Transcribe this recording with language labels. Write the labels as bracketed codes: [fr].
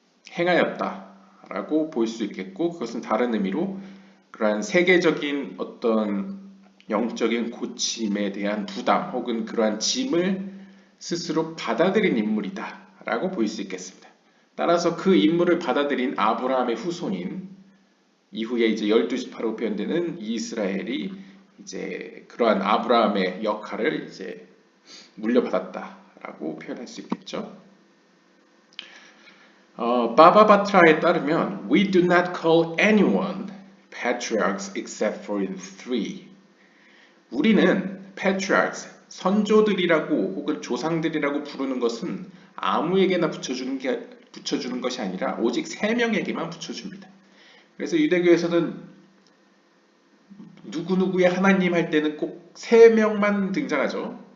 [ko] 행하였다라고 볼 수 있겠고, 그것은 다른 의미로 그러한 세계적인 어떤 영적인 고침에 대한 부담 혹은 그러한 짐을 스스로 받아들인 인물이다라고 볼 수 있겠습니다. 따라서 그 인물을 받아들인 아브라함의 후손인 이후에 이제 12지파로 표현되는 이스라엘이 이제 그러한 아브라함의 역할을 이제 물려받았다라고 표현할 수 있겠죠. 바바바트라에 따르면 [en] We do not call anyone patriarchs except for in three. [ko] 우리는 patriarchs, 선조들이라고 혹은 조상들이라고 부르는 것은 아무에게나 붙여주는 것이 아니라 오직 세 명에게만 붙여줍니다. 그래서 유대교에서는 누구누구의 하나님 할 때는 꼭 세 명만 등장하죠.